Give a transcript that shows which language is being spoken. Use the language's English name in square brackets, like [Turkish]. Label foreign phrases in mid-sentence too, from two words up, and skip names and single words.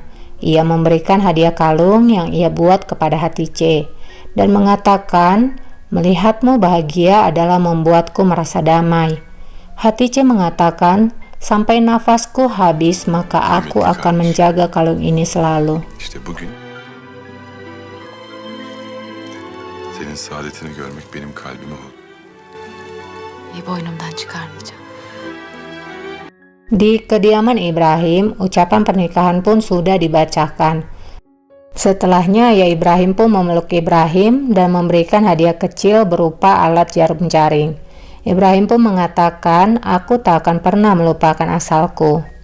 [Indonesian] Ia memberikan hadiah kalung yang ia buat kepada Hatice dan mengatakan, "Melihatmu bahagia adalah membuatku merasa damai." Hatice mengatakan, "Sampai nafasku habis maka aku akan menjaga kalung ini selalu." [Turkish] İşte bugün senin saadetini görmek benim kalbime oldu. boynumdan çıkarmayacağım. [Indonesian] Di kediaman Ibrahim, ucapan pernikahan pun sudah dibacakan. Setelahnya ya Ibrahim pun memeluk Ibrahim dan memberikan hadiah kecil berupa alat jarum jaring. Ibrahim pun mengatakan, "Aku tak akan pernah melupakan asalku."